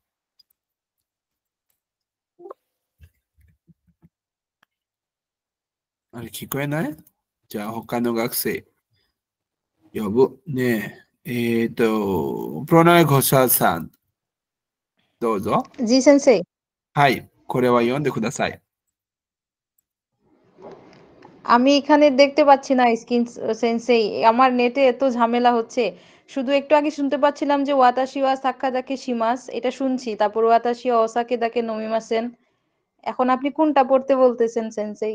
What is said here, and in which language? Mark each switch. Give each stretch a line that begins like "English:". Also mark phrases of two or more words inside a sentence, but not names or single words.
Japanese: あれ、聞こえない？じゃあ、他の学生、呼ぶ。ねえ。プロナイゴシャルさん、どうぞ。
Bangla: জি সেন্সেই।
Japanese: はい。これは読んでください。
Bangla: আমি এখানে দেখতে পাচ্ছি না স্ক্রিন সেন্সেই। আমার নেটে এত ঝামেলা হচ্ছে। শুধু একটু আগে শুনতে পাচ্ছিলাম যে
Japanese: 私 は サッカーだけ します,
Bangla: এটা শুনছি। তারপর
Japanese: 私 は お酒 だけ 飲みません.
Bangla: এখন আপনি কোনটা পড়তে বলতেছেন সেন্সেই?